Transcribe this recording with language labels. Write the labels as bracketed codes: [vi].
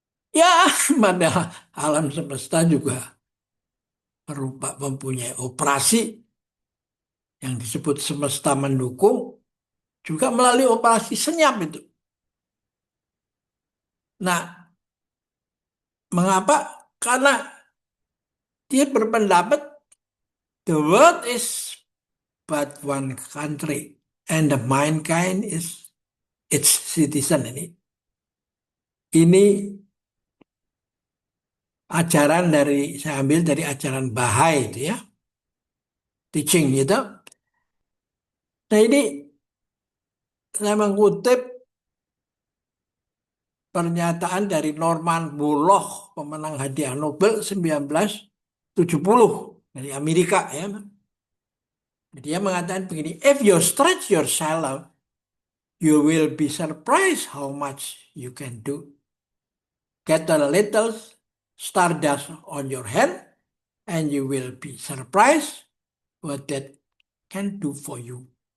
[id] Ya, padahal alam semesta juga mempunyai operasi yang disebut semesta mendukung, juga melalui operasi senyap itu. Nah, mengapa? Karena dia berpendapat [en] the world is but one country and the mankind is its citizen [id] ini. Ini ajaran dari saya ambil dari ajaran Bahai itu, ya, teaching gitu. Nah, ini saya mengutip pernyataan dari Norman Borlaug, pemenang hadiah Nobel 1970 dari Amerika, ya. Dia mengatakan begini, [en] if you stretch yourself, you will be surprised how much you can do. Get a little stardust on your hand, and you will be surprised what that can do for you.